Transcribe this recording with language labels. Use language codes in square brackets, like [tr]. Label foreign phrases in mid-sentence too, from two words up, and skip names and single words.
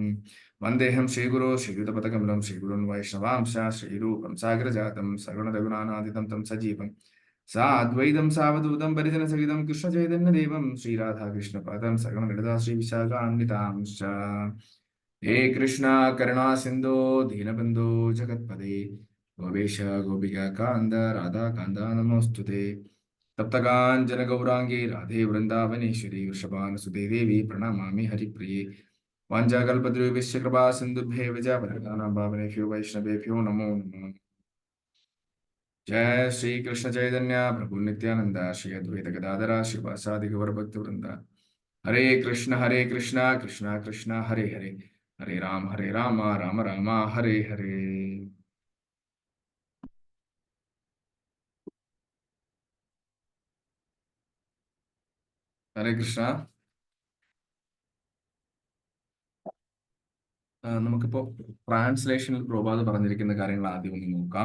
[sa] വന്ദേഹം ശ്രീഗുരോ ശ്രീയുതപദകമലം ശ്രീഗുരുൻ വൈഷ്ണവാംശ ശ്രീരൂപം സാഗരജാതം സഗുണരഘുനാനാദിതം തം സജീവം സാദ്വൈതം സാവധൂതം പരിജനസഹിതം കൃഷ്ണചൈതന്യദേവം ശ്രീരാധാകൃഷ്ണപാദം സഗുണലളിതാ ശ്രീവിശാഖാന്വിതാംശ. ഹേ കൃഷ്ണ കരുണാ സിന്ധോ ദീനബന്ധോ ജഗത്പദേ ഗോപേശ ഗോപികാന്ത രാധാകാന്ത നമോസ്തുതേ. തപ്തകാഞ്ചന ഗൗരാംഗേ രാധേ വൃന്ദാവനേശ്വരി വൃഷഭാനുസുതേ ദേവി പ്രണമാമി ഹരിപ്രിയേ. വാഞ്ചാകൽപതരുഭ്യശ്ച കൃപാ സിന്ധുഭ്യൈവ ച പതിതാനാം പാവനേഭ്യോ വൈഷ്ണവേഭ്യോ നമോ നമഃ. जय श्री कृष्ण चैतन्य प्रभु नित्यानंद श्री अद्वैत गदाधर श्रीवासादि गौर भक्त वृंद. हरे कृष्ण कृष्ण कृष्ण हरे हरे, हरे राम राम राम हरे हरे. ഹരേ കൃഷ്ണ. [ml] നമുക്കിപ്പോ ട്രാൻസ്ലേഷനിൽ പ്രഭുപാദ് പറഞ്ഞിരിക്കുന്ന കാര്യങ്ങൾ ആദ്യം ഒന്ന് നോക്കാം.